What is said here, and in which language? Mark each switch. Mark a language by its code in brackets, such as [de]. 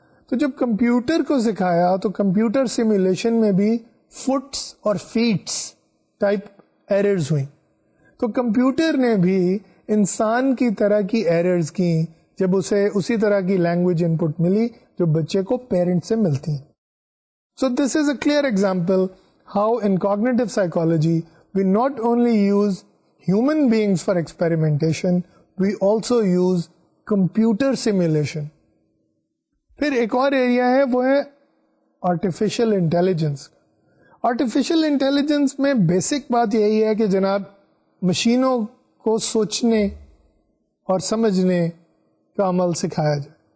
[ur] تو جب کمپیوٹر کو سکھایا تو کمپیوٹر سیمولیشن میں بھی فٹس اور فیٹس ٹائپ ایررز ہوئیں. تو کمپیوٹر نے بھی انسان کی طرح کی ایررز کی جب اسے اسی طرح کی لینگویج ان پٹ ملی جو بچے کو پیرنٹ سے ملتی ہیں. [en] So this is a clear example how in cognitive psychology we not only use human beings for experimentation, we also use computer simulation. [ur] پھر ایک اور ایریا ہے وہ ہے آرٹیفیشل انٹیلیجنس. آرٹیفیشل انٹیلیجنس میں بیسک بات یہی ہے کہ جناب مشینوں کو سوچنے اور سمجھنے کا عمل سکھایا جائے.